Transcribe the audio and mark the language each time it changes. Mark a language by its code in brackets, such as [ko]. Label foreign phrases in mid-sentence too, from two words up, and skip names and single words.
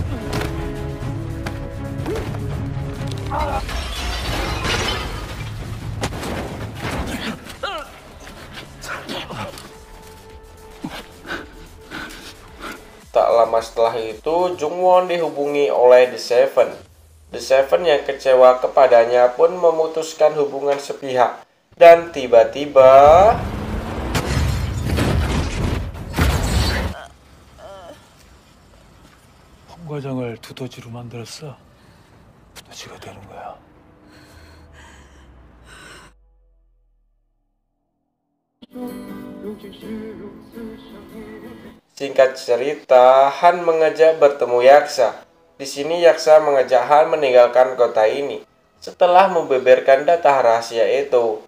[id] Tak lama setelah itu, Jung Won dihubungi oleh The Seven. The Seven yang kecewa kepadanya pun memutuskan hubungan sepihak. Dan tiba-tiba... [ko] 홍 과장을 두더지로 만들었어. 두더지가 되는 거야. [id] Singkat cerita, Han mengajak bertemu Yaksa. Di sini Yaksa mengajak Han meninggalkan kota ini setelah membeberkan data rahasia itu.